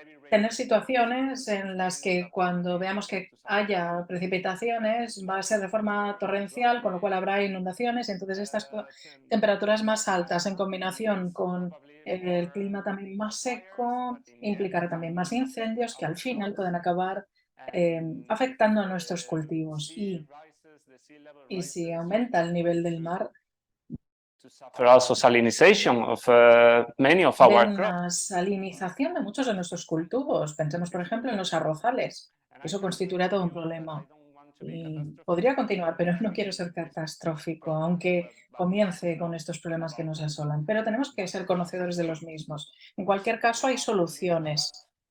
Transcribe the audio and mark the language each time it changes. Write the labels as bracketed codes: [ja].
[es] tener situaciones en las que cuando veamos que haya precipitaciones va a ser de forma torrencial, con lo cual habrá inundaciones. Entonces estas temperaturas más altas en combinación con el clima también más seco implicará también más incendios que al final pueden acabar afectando a nuestros cultivos. Y si aumenta el nivel del mar, [en] But also salinization of many of [es] de [en] our crops. [es] una salinización de muchos de nuestros cultivos. Pensemos, por ejemplo, en los arrozales. Eso constituirá todo un problema. Y podría continuar, pero no quiero ser catastrófico, aunque comience con estos problemas que nos asolan. Pero tenemos que ser conocedores de los mismos. En cualquier caso, hay soluciones.